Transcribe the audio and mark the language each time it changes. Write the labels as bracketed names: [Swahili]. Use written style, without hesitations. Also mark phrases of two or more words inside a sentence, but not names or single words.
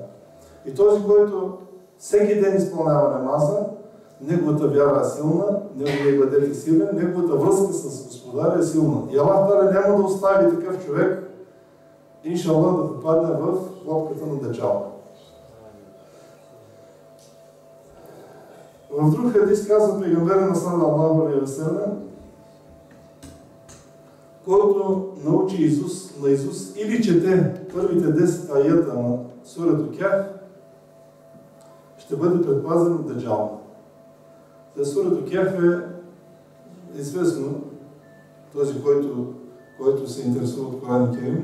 [Bulgarian] И този, който всеки ден изпълнява намаза, неговата вяра е силна, неговия ибадет е силен, неговата връзка с Господаря е силна. И Аллах Та'аля няма да остави такъв човек, иншаллах, да попадне в клопката на Даджал. В друг хадис казва пейгамбера на [Arabic] صلى الله عليه وسلم, [Bulgarian] който научи наизуст или чете първите 10 аята на сурата Кахф, ще бъде предпазен от Даджал. Сурата Кахф е известно, този, който се интересува от Коран Керим.